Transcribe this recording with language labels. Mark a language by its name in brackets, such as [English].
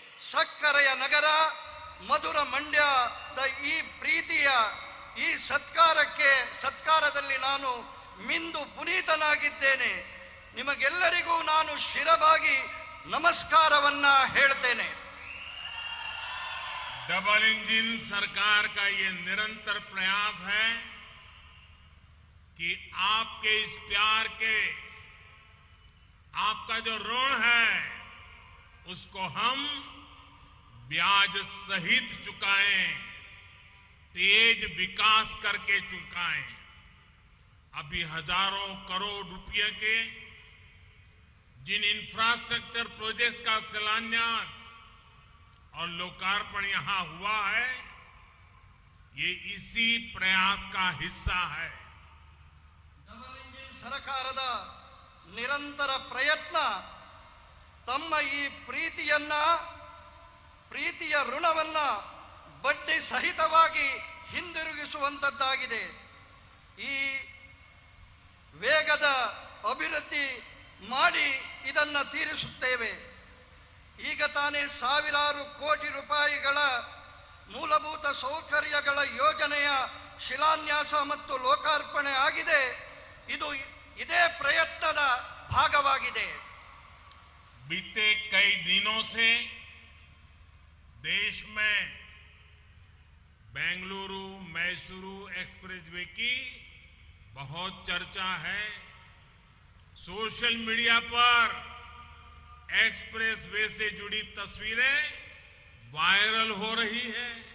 [Kannada] ಸಕ್ಕರೆಯ ನಗರ ಮಧುರ ಮಂಡ್ಯದ ಈ ಪ್ರೀತಿಯ ಈ ಸತ್ಕಾರದಲ್ಲಿ ನಾನು ಮಿಂದು ಪುನೀತನಾಗಿದ್ದೇನೆ। ನಿಮಗೆಲ್ಲರಿಗೂ ನಾನು ಶಿರಬಾಗಿ ನಮಸ್ಕಾರವನ್ನ ಹೇಳ್ತೇನೆ। [Hindi] डबल इंजन सरकार का ये निरंतर प्रयास है कि आपके इस प्यार के, आपका जो ऋण है उसको हम ब्याज सहित चुकाएं, तेज विकास करके चुकाएं। अभी हजारों करोड़ रुपए के जिन इंफ्रास्ट्रक्चर प्रोजेक्ट का शिलान्यास और लोकार्पण यहां हुआ है, ये इसी प्रयास का हिस्सा है। [Kannada] ಡಬಲ್ ಇಂಜಿನ್ ಸರ್ಕಾರದ ನಿರಂತರ ಪ್ರಯತ್ನ ತಮ್ಮ ಈ ಪ್ರೀತಿಯ ಋಣವನ್ನ ಬಡ್ಡಿ ಸಹಿತವಾಗಿ ಹಿಂದಿರುಗಿಸುವಂತದ್ದಾಗಿದೆ। ಈ ವೇಗದ ಅಭಿವೃದ್ಧಿ ಮಾಡಿ ಇದನ್ನು ತೀರಿಸುತ್ತೇವೆ। ಈಗ ತಾನೇ ಸಾವಿರಾರು ಕೋಟಿ ರೂಪಾಯಿಗಳ ಮೂಲಭೂತ ಸೌಕರ್ಯಗಳ ಯೋಜನೆಯ ಶಿಲಾನ್ಯಾಸ ಮತ್ತು ಲೋಕಾರ್ಪಣೆ ಆಗಿದೆ। ಇದು ಇದೇ ಪ್ರಯತ್ನದ ಭಾಗವಾಗಿದೆ। [Hindi] बीते कई दिनों से देश में बेंगलुरु मैसूरू एक्सप्रेसवे की बहुत चर्चा है। सोशल मीडिया पर एक्सप्रेसवे से जुड़ी तस्वीरें वायरल हो रही है।